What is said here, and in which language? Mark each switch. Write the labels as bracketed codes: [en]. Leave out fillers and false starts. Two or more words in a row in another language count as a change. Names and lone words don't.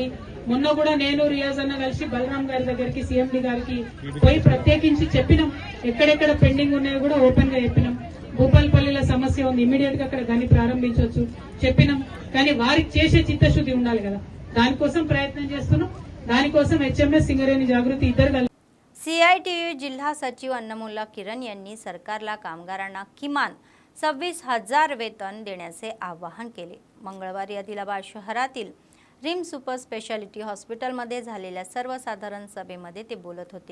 [te] మొన్న కూడా నేను రియాజ్ అన్న కలిసి బలరాం గారి దగ్గరికి CMD గారికి పోయి ప్రత్యేకించి చెప్పినాం, ఎక్కడెక్కడ పెండింగ్ ఉన్నాయో కూడా ఓపెన్ గా చెప్పినాం। భూపాలపల్లిలో సమస్య ఉంది, ఇమీడియట్ గా అక్కడ గని ప్రారంభించవచ్చు చెప్పినాం। కానీ వారికి చేసే చిత్తశుద్ధి ఉండాలి కదా, దానికోసం ప్రయత్నం చేస్తున్నాం. దానికోసం HMS సింగరేణి జాగృతి ఇతర [mr] CITU जिल्हा सचिव अन्नमुल्ला किरण यांनी सरकारला कामगारांना किमान 26,000 वेतन देण्याचे आवाहन केले. मंगळवारी आदिलाबाद शहरातील रिम सुपर स्पेशालिटी हॉस्पिटलमध्ये झालेल्या सर्वसाधारण सभेमध्ये ते बोलत होते.